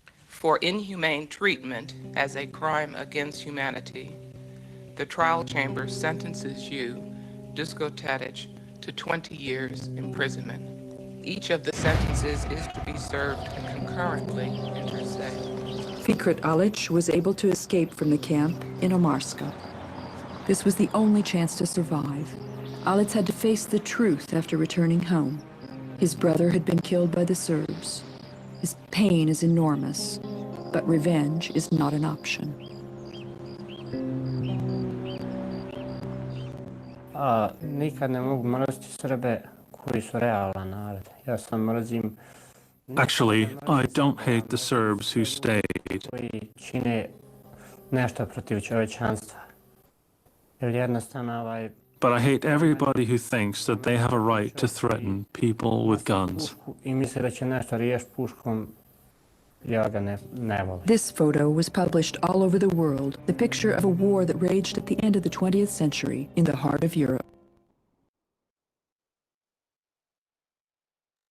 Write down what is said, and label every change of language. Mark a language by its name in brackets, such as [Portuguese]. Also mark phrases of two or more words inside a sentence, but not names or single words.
[Bosnian] For inhumane treatment as a crime against humanity, the trial chamber sentences you, Duško Tadić, to 20 years imprisonment. Each of the sentences is to be served concurrently inter se. Fikret Alić was able to escape from the camp in Omarska. This was the only chance to survive. Alić had to face the truth after returning home. His brother had been killed by the Serbs. His pain is enormous, but revenge is not an option. Nikad ne mogu mrziti Srbe koji su realan narod. Ja sam mrzim [English] Actually, I don't hate the Serbs who stayed. [Bosnian] koji čine nešto protiv čovječanstva. Jer jednostavno [English] But I hate everybody who thinks that they have a right to threaten people with guns. [Bosnian] I misle da će nešto riješiti puškom. Ja ga ne volim. [English] This photo was published all over the world, the picture of a war that raged at the end of the 20th century in the heart of Europe.